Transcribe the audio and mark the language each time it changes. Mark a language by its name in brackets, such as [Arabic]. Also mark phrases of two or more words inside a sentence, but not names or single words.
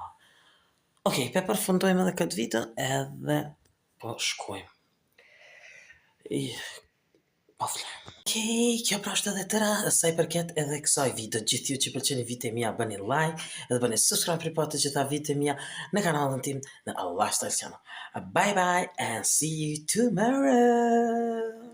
[Albanian] Okej, pe përfundojmë edhe këtë vitën edhe po shkojmë. Pafle. Okej, kjo pra është edhe tëra sa i përket edhe kësaj video. Gjithë ju që pëlqeni videot mia bëni like edhe bëni subscribe për të gjitha videot mia në kanalin tim në Allah Style Channel. [English] Bye bye and see you tomorrow.